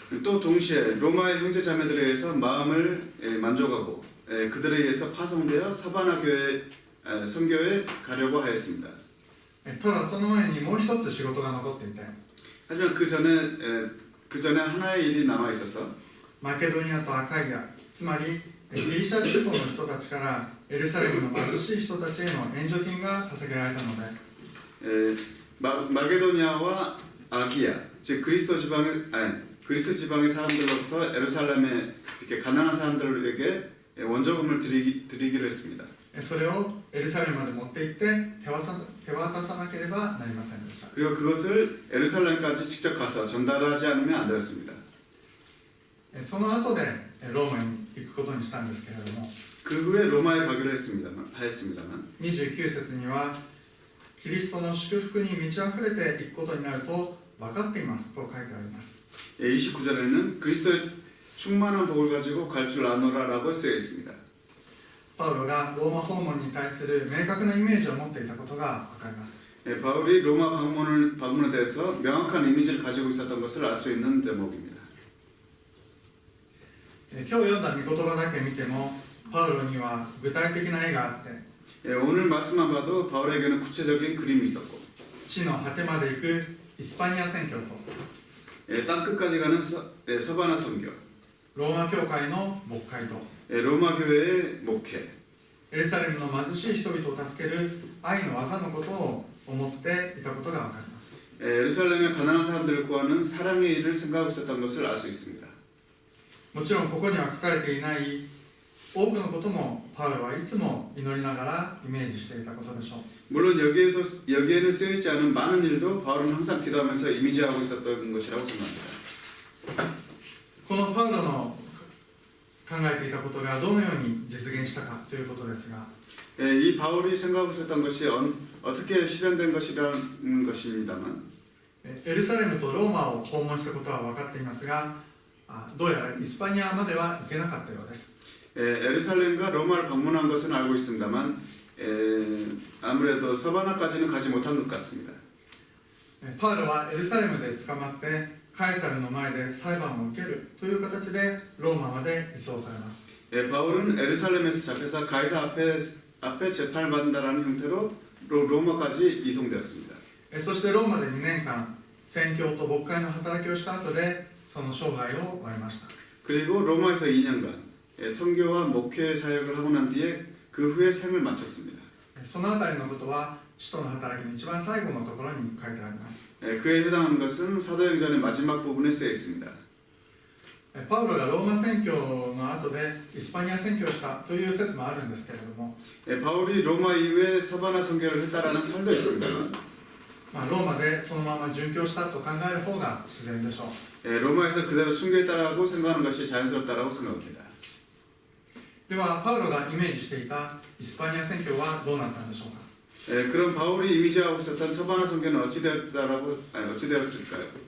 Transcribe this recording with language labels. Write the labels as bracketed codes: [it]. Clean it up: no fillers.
[ko] 또 동시에 로마의 형제 자매들에 의해서 마음을 만족하고 그들에 의해서 파송되어 사바나 교회 선교에 가려고 하였습니다. [ja] ただその前にもう一つ仕事が残っていて [ko] 하지만 그 전에 하나의 일이 남아 있어서 [ja] マケドニアとアカイアつまりギリシャ地方の人たちからエルサレムの貧しい人たちへの援助金が捧げられたので、 [ko] 마게도니아와 아기야, 즉 그리스도 지방의 사람들로부터 예루살렘에 이렇게 가난한 사람들에게 원조금을 드리기로 했습니다. [ja] それをエルサレムまで持って行って手渡さなければなりませんでした。 [ko] 그리고 그것을 예루살렘까지 직접 가서 전달하지 않으면 안 되었습니다. [ja] その後でローマに行くことにしたんですけれども、 [ko] 그 후에 로마에 가기로 하였습니다만 [ja] 29節にはキリストの祝福に満ち溢れていくことになると分かっていますと書いてあります。 [ko] 29절에는 그리스도의 충만한 복을 가지고 갈 줄 아노라라고 쓰여 있습니다. [ja] パウロがローマ訪問に対する明確なイメージを持っていたことが分かります。 [ko] 바울이 로마 방문에 대해서 명확한 이미지를 가지고 있었던 것을 알 수 있는 대목입니다. [ja] 今日読んだ御言葉だけ見てもパウロには具体的な絵があって、 [ko] 오늘 말씀만 봐도 바울에게는 구체적인 그림이 있었고 [ja] 地の果てまで行くイスパニア宣教と [ko] 땅끝까지 가는 서바나 선교, [ja] ローマ教会の牧会と [ko] 로마 교회의 목회, [ja] エルサレムの貧しい人々を助ける愛の技のことを思っていたことが分かります。 [ko] 예루살렘의 가난한 사람들을 구하는 사랑의 일을 생각하고 있었던 것을 알 수 있습니다. [ja] もちろんここには書かれていない多くのこともパウロはいつも祈りながらイメージしていたことでしょう。 [ko] 물론 여기에는 쓰여있지 않은 많은 일도 바울은 항상 기도하면서 이미지하고 있었던 것이라고 생각합니다. [ja] このパウロの考えていたことがどのように実現したかということですが、 [ko] 이 바울이 생각하고 있었던 것이 어떻게 실현된 것이라는 것입니다만 [ja] エルサレムとローマを訪問したことは分かっていますが、どうやらイスパニアまでは行けなかったようです。 [ko] 예루살렘과 로마를 방문한 것은 알고 있습니다만 아무래도 서바나까지는 가지 못한 것 같습니다. [ja] パウロはエルサレムで捕まってカエサルの前で裁判を受けるという形でローマまで移送されます。 [ko] 바울은 예루살렘에서 잡혀서 가이사 앞에 재판받는다는 형태로 로마까지 이송되었습니다. [ja] そしてローマで2年間宣教と牧会の働きをした後でその生涯を終えました。 [ko] 그리고 로마에서 2년간 선교와 목회 사역을 하고 난 뒤에 그 후에 생을 마쳤습니다. [ja] そのあたりのことは使徒の働きの一番最後のところに書いてあります。 [ko] 그에 해당하는 것은 사도행전의 마지막 부분에 쓰여 있습니다. [ja] パウロがローマ宣教の後でイスパニア宣教をしたという説もあるんですけれども、 [ko] 바울이 로마 이후에 서바나 선교를 했다라는 설도 있습니다만 [ja] ローマでそのまま殉教したと考える方が自然でしょう。 [ko] 로마에서 그대로 순교했다라고 생각하는 것이 자연스럽다라고 생각합니다. [ja] ではパウロがイメージしていたイスパニア宣教はどうなったんでしょうか。 [ko] 그럼 바울이 이미지하고 있었던 서바나 선교는 어찌 되었을까요?